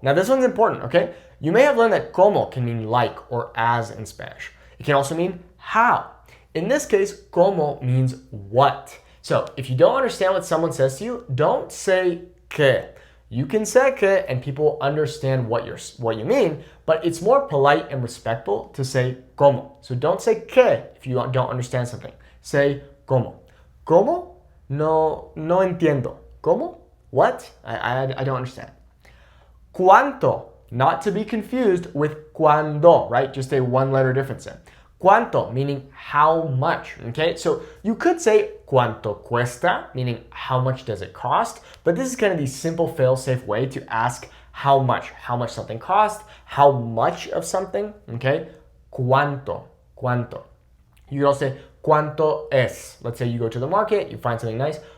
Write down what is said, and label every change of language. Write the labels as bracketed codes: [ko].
[en] Now this one's important, okay? You may have learned that ¿cómo can mean like or as in Spanish. It can also mean how. In this case, ¿cómo means what. So if you don't understand what someone says to you, don't say ¿qué? You can say ¿qué? And people understand what you mean, but it's more polite and respectful to say ¿cómo? So don't say ¿qué? If you don't understand something. [es] Say ¿cómo? ¿Cómo? No entiendo. ¿Cómo? What? [en] I don't understand. ¿Cuánto? Not to be confused with cuándo, right? Just a one-letter difference there. ¿Cuánto? Meaning how much, okay? So you could say [es] ¿cuánto cuesta? [en] Meaning how much does it cost? But this is kind of the simple fail-safe way to ask how much something costs, how much of something, okay? ¿Cuánto? ¿Cuánto? You could also say [es] ¿cuánto es? [en] Let's say you go to the market, you find something nice.